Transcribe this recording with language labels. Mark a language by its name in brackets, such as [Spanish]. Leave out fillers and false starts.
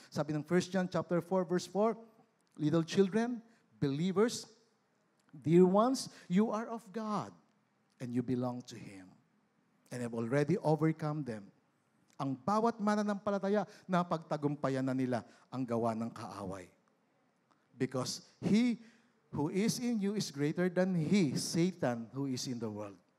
[Filipino] Sabi ng [English] 1 John chapter 4 verse 4, little children, believers, dear ones, you are of God and you belong to Him. And have already overcome them. [Filipino] Ang bawat mananampalataya, napagtagumpayan na nila ang gawa ng kaaway. [English] Because he who is in you is greater than he, Satan, who is in the world.